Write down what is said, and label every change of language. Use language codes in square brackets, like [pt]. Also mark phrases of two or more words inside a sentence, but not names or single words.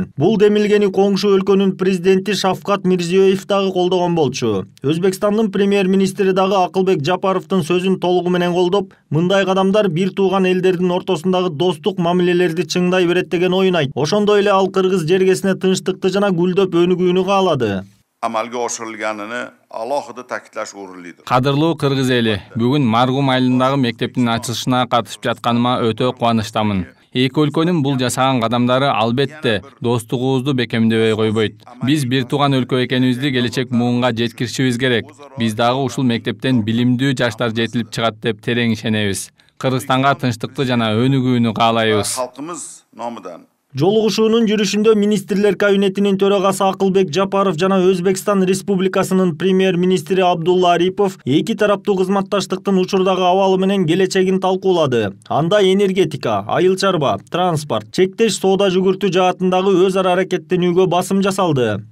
[ky] Бул демилгени коңшу өлкөнүн президенти Шавкат Мирзиёев дагы колдогон болчу. Өзбекстандын премьер-министри дагы Акылбек Жапаровдун сөзүн толугу менен колдоп, мындай кадамдар бир тууган элдердин ортосундагы достук мамилелерди чыңдай берет деген оюн айтты. Ошондой эле ал кыргыз жергесине тынчтыкты жана гүлдөп өнүгүүнү каалады. [uz] Amalga oshirilganini alohida ta'kidlash o'rinlidir. [ky] Qadrlуу кыргыз эли, бүгүн Маргум айылындагы мектептин ачылышына катышып жатканыма өтө кубанычтамын. Эки өлкөнүн бул жасаган кадамдары албетте достугубузду бекемдебей койбойт. Биз бир тууган өлкө экенибизди келечек муунга жеткиришибиз керек. Биз дагы ушул мектептен билимдүү жаштар жетилип чыгат деп терең ишенебиз. Кыргызстанга тынчтыкты жана өнүгүүнү каалайбыз. [uz] Xalqimiz nomidan [ky] Жолугушуунун жүрүшүндө министрлер кабинетинин төрагасы Акылбек Жапаров жана Өзбекстан Республикасынын премьер-министри Абдулла Арипов эки тараптуу кызматташтыктын учурдагы абалы менен келечегин талкуулады. Анда энергетика, айыл чарба, транспорт, чектеш соода жүгүртүү жаатындагы өз ара аракеттенүүгө басым жасалды.